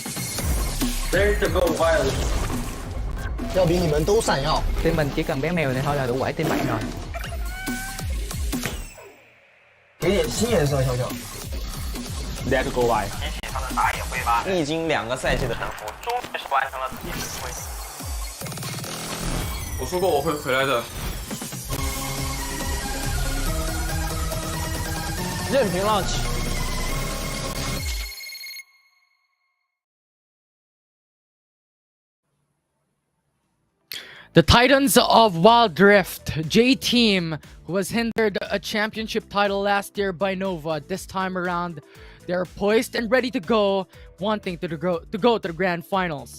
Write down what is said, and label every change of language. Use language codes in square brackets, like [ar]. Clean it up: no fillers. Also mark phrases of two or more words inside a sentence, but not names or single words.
[en] Lyrical violence. [zh] 要比你们都闪耀。 [vi] Team mình chỉ cần bé mèo này thôi là đủ quẩy team bạn rồi. [zh] 给点新颜色，小小。 [en] Lyrical violence. [zh] 机器上的打野挥发，历经2个赛季的沉浮，终于是完成了自己的回归。我说过我会回来的。任凭浪起。 [en] The Titans of Wild Rift, J-Team, who was hindered a championship title last year by Nova, this time around, they're poised and ready to go, wanting to go to the grand finals.